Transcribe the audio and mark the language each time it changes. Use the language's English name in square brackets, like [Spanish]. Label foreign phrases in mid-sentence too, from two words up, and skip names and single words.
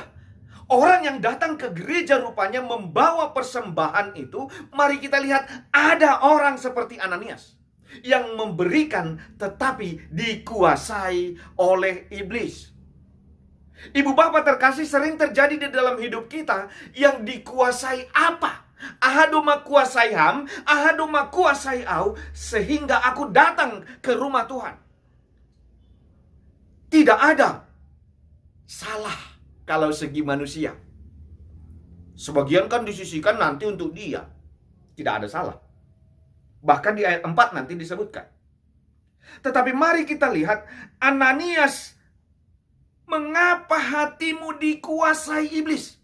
[Indonesian] Orang yang datang ke gereja rupanya membawa persembahan itu. Mari kita lihat, ada orang seperti Ananias yang memberikan tetapi dikuasai oleh iblis. Ibu bapak terkasih, sering terjadi di dalam hidup kita yang dikuasai apa? [Somray] Ahadu makuasai ham, ahadu makuasai au, [Indonesian] sehingga aku datang ke rumah Tuhan. Tidak ada salah kalau segi manusia. Sebagian kan disisihkan nanti untuk dia. Tidak ada salah. Bahkan di ayat 4 nanti disebutkan. Tetapi mari kita lihat, Ananias, mengapa hatimu dikuasai iblis?